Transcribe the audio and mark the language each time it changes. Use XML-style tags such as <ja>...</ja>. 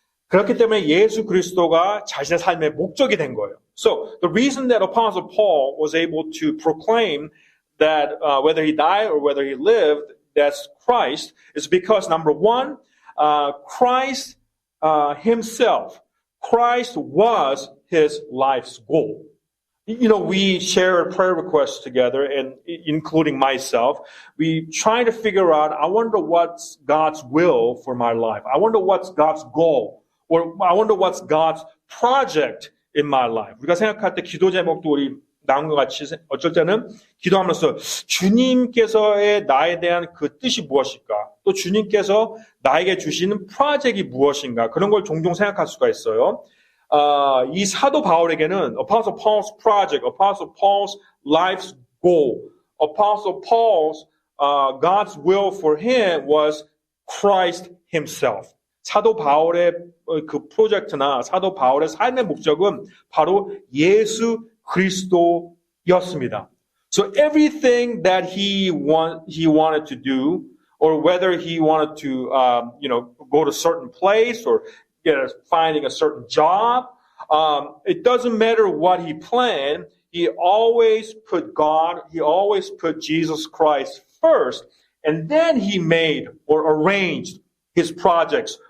<ko>그렇기 때문에 예수 그리스도가 자신의 삶의 목적이 된 거예요.</ko> <en>So the reason that Apostle Paul was able to proclaim that whether he died or whether he lived, that's Christ, is because number one, Christ himself, Christ was his life's goal. You know, we share prayer requests together, and including myself, we try to figure out, I wonder what's God's will for my life. I wonder what's God's goal, or I wonder what's God's project in my life.</en> <ko>우리가 생각할 때 기도 제목도 우리 나온 것 같이 어쩔 때는 기도하면서 주님께서의 나에 대한 그 뜻이 무엇일까? 또 주님께서 나에게 주시는 프로젝트가 무엇인가? 그런 걸 종종 생각할 수가 있어요. 이 사도 바울에게는</ko> <en>Apostle Paul's project, Apostle Paul's life's goal, Apostle Paul's God's will for him was Christ himself.</en> <ko>사도 바울의 그 프로젝트나 사도 바울의 삶의 목적은 바로 예수 그리스도였습니다.</ko> <en>So everything that he wanted to do, or whether he wanted to go to a certain place or finding a certain job, it doesn't matter what he planned. He always put God, he always put Jesus Christ first, and then he made or arranged his projects</en>